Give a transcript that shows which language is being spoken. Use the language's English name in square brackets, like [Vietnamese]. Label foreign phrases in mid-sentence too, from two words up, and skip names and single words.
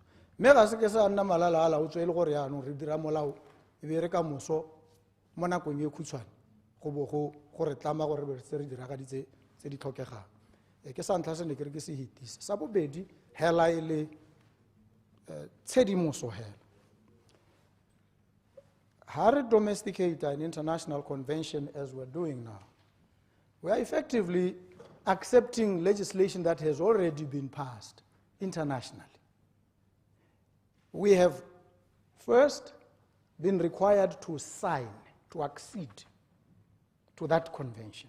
[Tswana] Mme ga se ke sa nna malala a laotswe e le gore jaanong re dira molao e be re ka moso mo nakong e khutshwane go bo go gore tlama gore re se re diragaditse tse di tlhokegang. Ke sa ntlha se ne ke re ke se hitise. Sa bobedi hela e le tshedimoso hela. [English] how to domesticate an international convention as we're doing now, we are effectively accepting legislation that has already been passed internationally. We have first been required to sign, to accede to that convention.